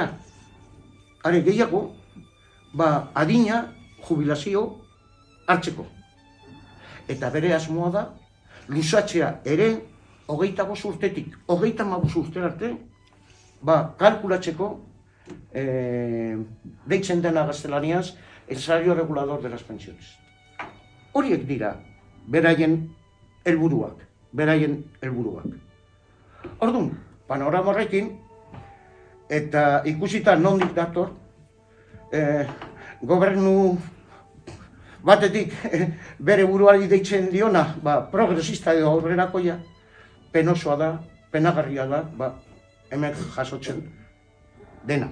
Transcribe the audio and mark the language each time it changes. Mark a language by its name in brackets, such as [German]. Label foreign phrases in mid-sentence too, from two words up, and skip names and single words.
[Basque] Are gehiago, adina jubilazio hartzeko. Eta bere asmoa da, luzatzea ere 25 urtetik 35 urte arte, kalkulatzeko, deitzen dena gaztelaniaz, [Spanish] el salario regulador de las pensiones. [Basque] Horiek dira beraien helburuak. Orduan, panorama horrekin, eta ikusita nondik dator, gobernu batetik bere buruari deitzen diona, progresista edo aurrerakoia, penosoa da, penagarria da, hemen jasotzen dena.